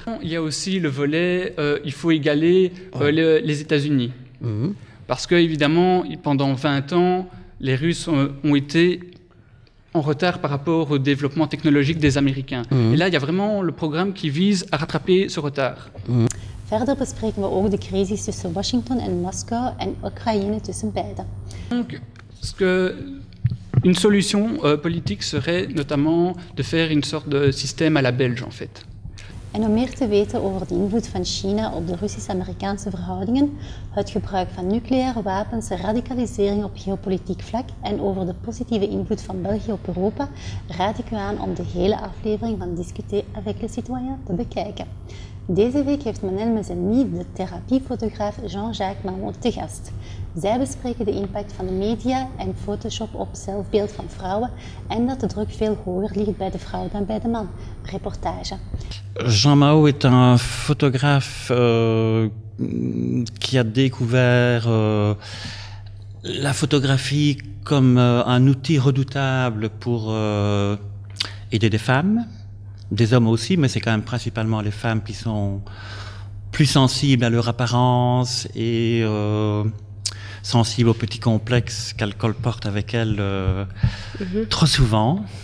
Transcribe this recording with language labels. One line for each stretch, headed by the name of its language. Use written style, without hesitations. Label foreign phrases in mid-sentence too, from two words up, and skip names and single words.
French: Il y a aussi le volet, il faut égaler les États-Unis. Parce que, évidemment, pendant 20 ans, les Russes ont été en retard par rapport au développement technologique des Américains. Et là, il y a vraiment le programme qui vise à rattraper ce retard.
Dutch: Verder bespreken we ook de crisis tussen Washington en Moskou en Oekraïne tussen beiden.
French: Donc, une solution politique serait notamment de faire une sorte de système à la Belge, en fait.
Dutch: En om meer te weten over de invloed van China op de Russisch-Amerikaanse verhoudingen, het gebruik van nucleaire wapens, radicalisering op geopolitiek vlak en over de positieve invloed van België op Europa, raad ik u aan om de hele aflevering van Discuter avec les citoyens te bekijken. Deze week heeft Manel Mezelmi de therapiefotograaf Jean-Jacques Mahon te gast. Zij bespreken de impact van de media en Photoshop op zelfbeeld van vrouwen en dat de druk veel hoger ligt bij de vrouw dan bij de man.
French: Reportage. Jean Mahon est un photographe qui a découvert la photographie comme un outil redoutable pour aider des femmes. Des hommes aussi, mais c'est quand même principalement les femmes qui sont plus sensibles à leur apparence et sensibles aux petits complexes qu'elles colportent avec elles trop souvent.